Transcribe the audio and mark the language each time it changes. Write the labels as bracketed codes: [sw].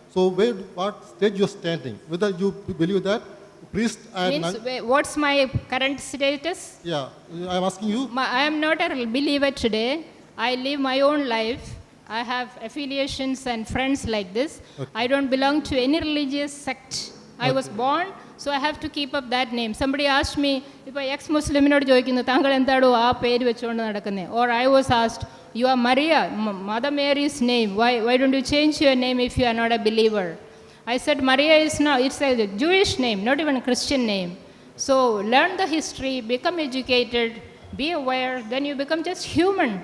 [en] So what stage you are standing? Whether you believe that priest and what's my current status? Yeah, I am asking you. I am not a believer today. I live my own life. I have affiliations and friends like this. Okay. I don't belong to any religious sect. I was born, So I have to keep up that name. Somebody asked me, [ml] ഇപ്പോൾ ex-Muslimനോട് ചോദിക്കുന്നു താങ്കൾ എന്താണോ ആ പേര് വെച്ചുകൊണ്ട് നടക്കുന്നത്? [en] Or I was asked, you are Maria, Mother Mary's name. Why don't you change your name if you are not a believer? I said Maria is not, it's a Jewish name, not even a Christian name. So learn the history, become educated, be aware, then you become just human.